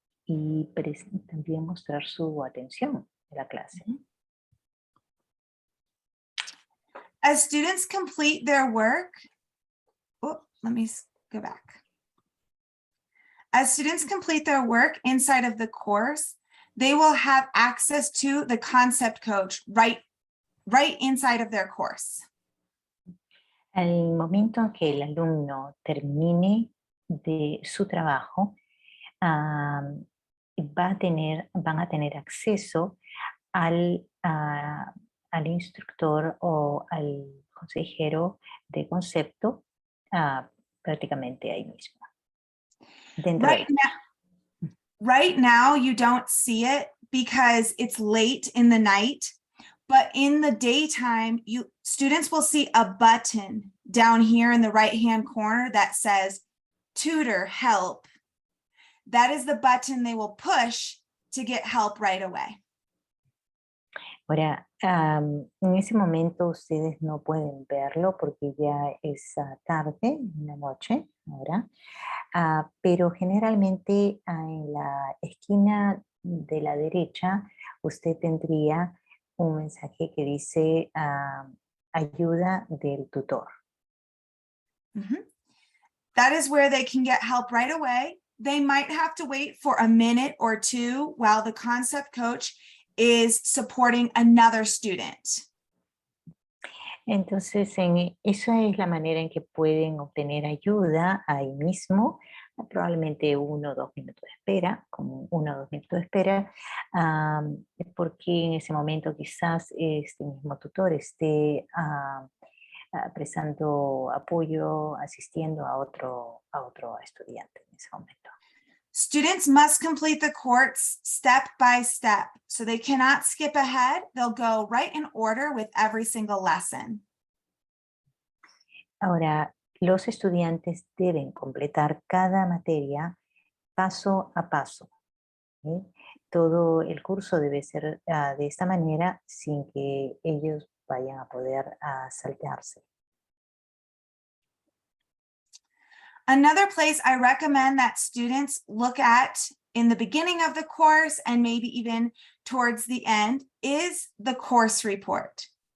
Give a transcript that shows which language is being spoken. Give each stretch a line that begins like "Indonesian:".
Spanish: Y también mostrar su atención en la clase.
English: As students complete their work, let me go back. As students complete their work inside of the course, they will have access to the concept coach right inside of their course.
Spanish: Al momento en que el alumno termine de su trabajo, van a tener acceso al instructor o al consejero de concepto prácticamente ahí mismo.
English: Right now, you don't see it because it's late in the night, but in the daytime, students will see a button down here in the right-hand corner that says tutor help. That is the button they will push to get help right away.
Spanish: Ahora, en ese momento ustedes no pueden verlo porque ya es tarde, en la noche ahora, pero generalmente en la esquina de la derecha usted tendría un mensaje que dice ayuda del tutor. Mhm.
English: That is where they can get help right away. They might have to wait for a minute or two while the concept coach is supporting another student.
Spanish: Entonces, esa es la manera en que pueden obtener ayuda ahí mismo, probablemente 1 o 2 minutos de espera, como 1 o 2 minutos de espera, porque en ese momento quizás este mismo tutor esté prestando apoyo, asistiendo a otro estudiante en ese momento.
English: Students must complete the course step by step, so they cannot skip ahead. They'll go right in order with every single lesson.
Spanish: Ahora, los estudiantes deben completar cada materia paso a paso. ¿Sí? Todo el curso debe ser de esta manera sin que ellos vayan a poder saltearse.
English: Another place I recommend that students look at in the beginning of the course and maybe even towards the end is the course report.